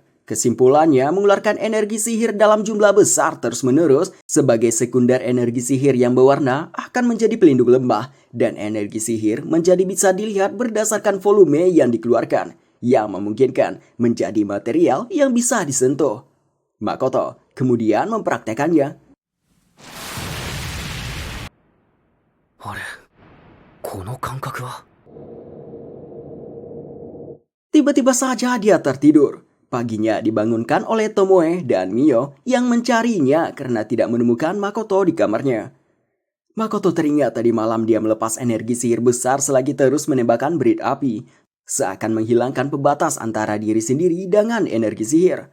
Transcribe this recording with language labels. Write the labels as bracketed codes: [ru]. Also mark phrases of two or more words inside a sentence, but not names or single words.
[id] Kesimpulannya mengeluarkan energi sihir dalam jumlah besar terus-menerus sebagai sekunder energi sihir yang berwarna akan menjadi pelindung lembah dan energi sihir menjadi bisa dilihat berdasarkan volume yang dikeluarkan yang memungkinkan menjadi material yang bisa disentuh. Makoto kemudian mempraktekannya. [ja] あれ、この感覚は。 [id] Tiba-tiba saja dia tertidur. Paginya dibangunkan oleh Tomoe dan Mio yang mencarinya karena tidak menemukan Makoto di kamarnya. Makoto teringat tadi malam dia melepas energi sihir besar selagi terus menembakkan berit api, seakan menghilangkan pembatas antara diri sendiri dengan energi sihir.